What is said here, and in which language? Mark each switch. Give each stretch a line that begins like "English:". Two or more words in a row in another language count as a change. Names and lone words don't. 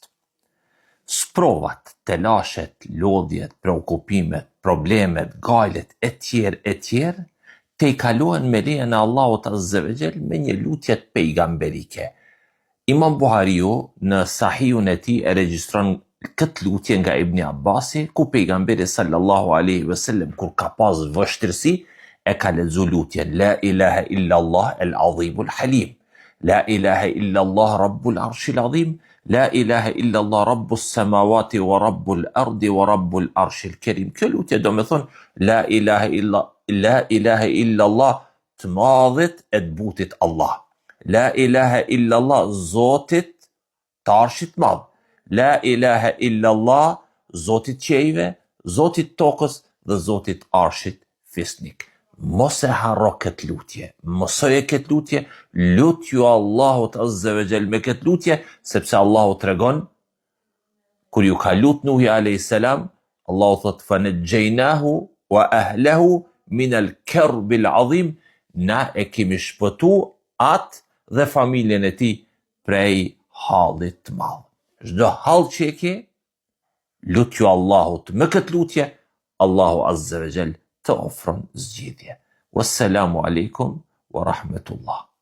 Albanian: Sprovat, telashet, lodhjet, preokupimet, problemet, gajlet, etjer, te i kalohen me lejen e Allahut
Arabic: عز وجل
Albanian: me një lutje pejgamberike. Imam Buhariu në Sahihun e tij e regjistron këtë lutje nga Ibn Abbasi, ku pejgamberi
Arabic: صلى الله عليه وسلم
Albanian: kur ka pas vështirësi e ka lexu lutjen
Arabic: لا إله إلا الله العظيم الحليم، لا إله إلا الله رب العرش العظيم، لا إله إلا الله رب السماوات ورب الأرض ورب العرش الكريم.
Albanian: Kjo lutje do me thonë
Arabic: لا إله إلا الله
Albanian: të madhit e të butit Allah,
Arabic: لا إله إلا الله
Albanian: zotit të arshit madh,
Arabic: لا إله إلا الله
Albanian: zotit qejve, zotit tokës dhe zotit arshit fisnik. Mos e harro këtë lutje, mosoje këtë lutje, lutju Allahut
Arabic: عز وجل
Albanian: me këtë lutje, sepse Allahu tregon, kur ju ka lut Nuhi a.s. Allahu thot,
Arabic: فنجيناه وأهله من الكرب العظيم,
Albanian: na e kemi shpëtu atë dhe familjen e tij prej hallit të madh. Çdo hall që e ke, lutju Allahut me këtë lutje, Allahu
Arabic: عز وجل
Albanian: të ofron zgjidhje.
Arabic: والسلام عليكم ورحمة الله.